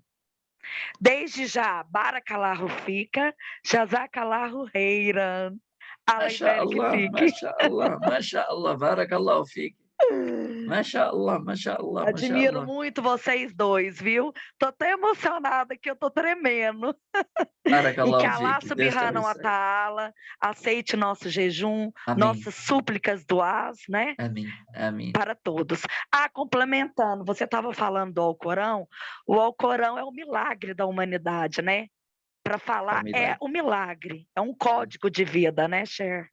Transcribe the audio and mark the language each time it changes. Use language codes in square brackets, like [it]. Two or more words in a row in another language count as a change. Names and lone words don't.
[pt] Desde já, [ar] بارك الله فيك، جزاك الله خيرا. ما شاء الله، بارك الله فيك. Mashallah. [pt] Admiro muito vocês dois, viu? Tô até emocionada que eu tô tremendo. E que [ar] الله سبحانه وتعالى [pt] aceite nosso jejum, Amém. Nossas súplicas duás, né? Amém. Para todos. Complementando, você estava falando do Alcorão, o Alcorão é o milagre da humanidade, né? Para falar, é um milagre, é um código de vida, né, Cher?